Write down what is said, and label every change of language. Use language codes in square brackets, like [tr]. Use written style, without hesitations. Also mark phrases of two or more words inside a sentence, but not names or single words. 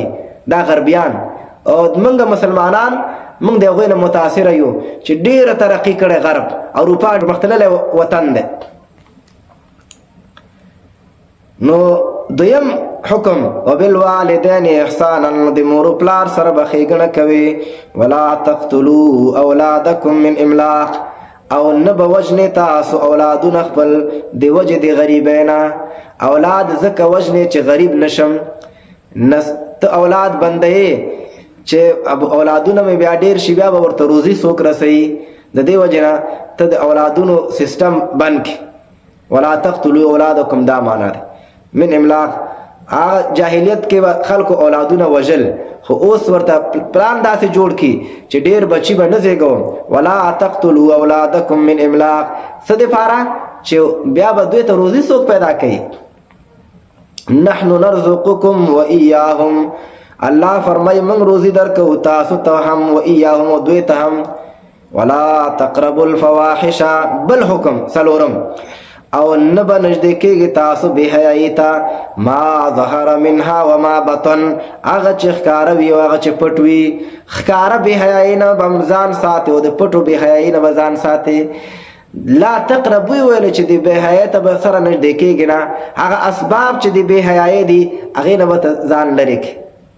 [ps] دا غربیان او موږ مسلمانان موږ د هغوی نه متاثره یو چې ډېره ترقي کړې غرب. اروپا مختللی وطن دی. نو دویم حکم [ar] وبالوالدین احسانا، [ps] د مور و پلار سره به ښېګڼه کوي. [ar] ولا تقتلوا اولادکم من املاق، [ps] او نه به وژنې تاسو اولادونه خپل د وجې د غریبۍ نه. اولاد ځکه وژنې چې غریب نشم. ته اولاد بندهې چې اولادونه مې بیا ډېر شي بیا به ورته روزي څوک رسوي. د دې وجې نه ته د اولادونو سیسټم بند کړي. [ar] ولا تقتلوا اولادکم [ps] دا معنا دی [ar] من املاق. [ps] هغه جاهلیت کې به خلکو اولادونه وژل، خو اوس ورته پلان داسې جوړ کړي چې ډېر بچي به نه زېږوم. [ar] ولا تقتلوا اولادکم من املاق، [ps] څه دپاره؟ چې بیا به دوی ته روزي څوک پیدا کوي. [ar] نحن نرزقکم و ایاهم، [ps] الله فرمایي موږ روزي درکو تاسو ته هم [ar] و ایاهم [ps] او دوی ته هم. [ar] ولا تقربوا الفواحش، [ps] بل حکم څلورم، او نه به نږدې کېږي تاسو بې حیایي ته. [ar] ما ظهر منها و ما بطن، [ps] هغه چې ښکاره وي او هغه چې پټ وي. ښکاره بې حیایي نه به ځان ساتي او د پټو بې حیایي نه به ځان ساتي. [ar] لا تقربو [ps] ویل چې د بې حیایي ته به سره نږدې کېږي نه، هغه اسباب چې د بې حیایي دي هغې نه به ځان لرې کړي.